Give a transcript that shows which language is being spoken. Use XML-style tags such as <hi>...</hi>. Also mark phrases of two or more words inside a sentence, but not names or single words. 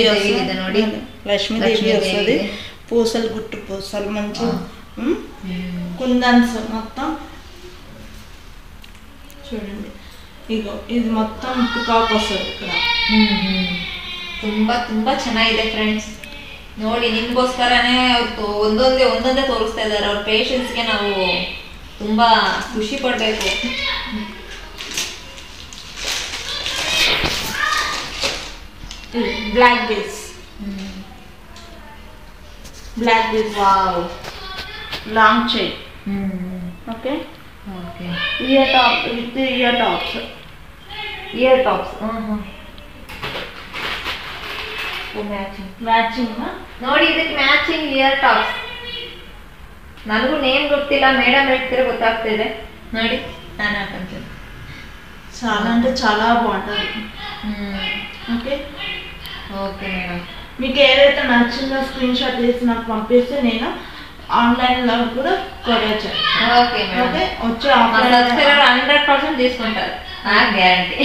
<kn>ಇದೆ ನೋಡಿ.</kn> <te>లక్ష్మీదేవి వస్తుంది. పూసలు గుట్టు పూసలు మంచి కుందన్స్ మొత్తం చూడండి. ఇగో ఇది మొత్తం పికాక్ వస్తుంది ఇక్కడ.</te> <kn>ತುಂಬ ತುಂಬ ಚೆನ್ನಾಗಿದೆ ಫ್ರೆಂಡ್ಸ್. ನೋಡಿ, ನಿಮಗೋಸ್ಕರನೇ ಒಂದೊಂದೇ ತೋರಿಸ್ತಾ ಇದ್ದಾರೆ. ಅವ್ರ ಪೇಷನ್ಸ್ಗೆ ನಾವು ತುಂಬ ಖುಷಿ ಪಡಬೇಕು.</kn> <en>black beads. black beads.</en> <kn>ವಾವ್.</kn> <en>long chain. okay,</en> <kn>ಓಕೆ,</kn> <en>ear top with ear tops. ear tops. matching మ్యాచింగ్.</en> <kn>ನೋಡಿ, ಇದಕ್ಕೆ</kn> <en>matching ear tops.</en> <kn>ನನಗೂ ನೇಮ್ ಗೊತ್ತಿಲ್ಲ, ಮೇಡಮ್ ಹೇಳ್ತಿದ್ರೆ ಗೊತ್ತಾಗ್ತಿದೆ. ನೋಡಿ, ನಾನು ಹಾಕೊಂತೀನಿ.</kn> <te>చాలా అంటే చాలా బాగుంటుంది. ఓకే, ఓకే మేడం. మీకు ఏదైతే నచ్చిందో</te> <en>screen shot</en> <te>తీసి నాకు పంపిస్తే నేను ఆన్లైన్లో కూడా కొరియర్ చేస్తాను. ఓకే మేడం. ఓకే, వచ్చే సబ్స్క్రైబర్ 100% తీసుకుంటారు, గ్యారంటీ.</te>